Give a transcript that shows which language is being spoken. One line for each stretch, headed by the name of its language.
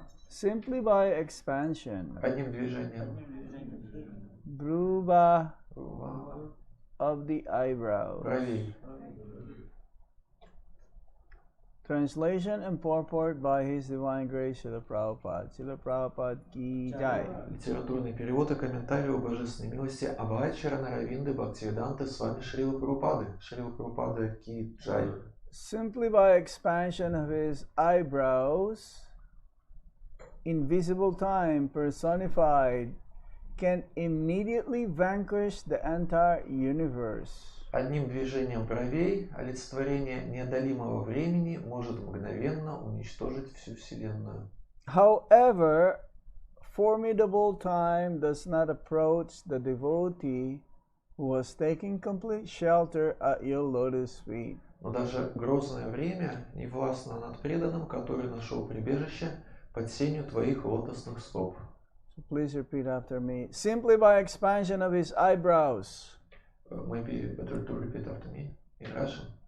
English: simply by expansion,
Russian: одним движением,
English: Dhruva
Russian: Рува,
English: of the eyebrows.
Russian: бровей.
English: Translation and purport by His Divine Grace Srila Prabhupada.
Hindi: Srila Prabhupada ki jai.
Russian: Литературный перевод и комментарий о божественной милости Абхайчара Наравинды Бхактивиданты Свами Шрила Прабхупады.
Hindi: Шрила Прабхупада ки джай.
English: Simply by expansion of his eyebrows, invisible time personified can immediately vanquish the entire universe.
Russian: Одним движением бровей олицетворение неодолимого времени может мгновенно уничтожить всю Вселенную.
English: However, formidable time does not approach the devotee who was taking complete shelter at your lotus feet.
Russian: Но даже грозное время не властно над преданным, который нашел прибежище под сенью твоих лотосных стоп.
English: So please repeat after me. Simply by expansion of his eyebrows. Maybe better to repeat after me in Russian.